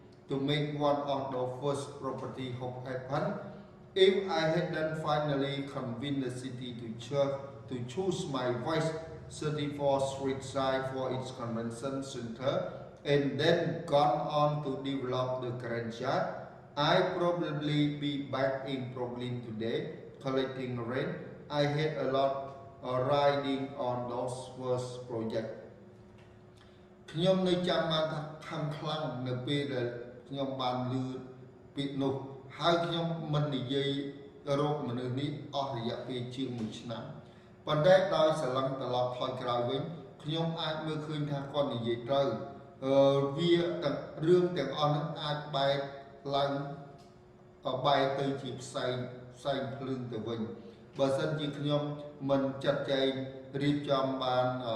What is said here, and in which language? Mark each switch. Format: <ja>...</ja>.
<en>to make one of the first property hope happen if I hadn't finally convinced the city to choose my West 34th Street site for its convention center and then gone on to develop the Grand Yard, I probably be back in Brooklyn today collecting rent. I had a lot riding on those first projects.</en> <km>ខ្ញុំនៅចាំបានថាខំខ្លាំងនៅពេលដែលខ្ញុំបានលឺពាក្យនោះហើយខ្ញុំមិននិយាយរកមនុស្សនេះអស់រយៈពេលជាង1ឆ្នាំប៉ុន្តែដោយស្រឡឹងត្រឡប់ថយក្រោយវិញខ្ញុំអាចមើលឃើញថាគាត់និយាយត្រូវវាទាំងរឿងទាំងអស់នោះអាចបែកឡើងបែកទៅជាផ្សែងភ្លើងទៅវិញបើសិនជាខ្ញុំមិនចាត់ចែងរៀបចំបាន</km>